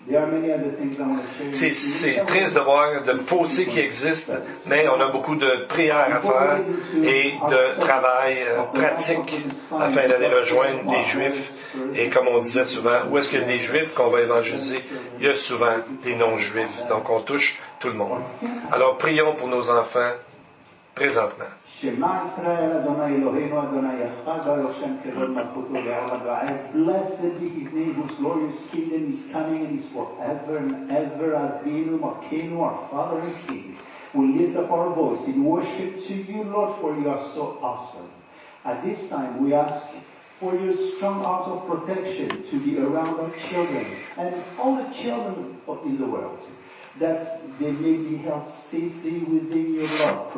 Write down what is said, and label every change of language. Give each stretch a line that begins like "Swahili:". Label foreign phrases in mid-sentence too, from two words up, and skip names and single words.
French: C'est triste de voir le fossé qui existe, mais on a beaucoup de prières à faire et de travail pratique afin d'aller rejoindre les Juifs. Et comme on disait souvent, où est-ce qu'il y a des Juifs qu'on va évangéliser? Il y a souvent des non-Juifs. Donc on touche tout le monde. Alors prions pour nos enfants présentement.
Hebrew: שמע ישראל, אדוני אלוהינו, אדוני אחד, השם כבוד מלכותו לעולם ועד.
English: Blessed be His name, whose glorious kingdom is coming and is forever and ever.
Hebrew: אבינו, מלכנו,
English: our Father and King. We lift up our voice in worship to you, Lord, for you are so awesome. At this time, we ask for your strong arms of protection to be around our children and all the children in the world, that they may be held safely within your love.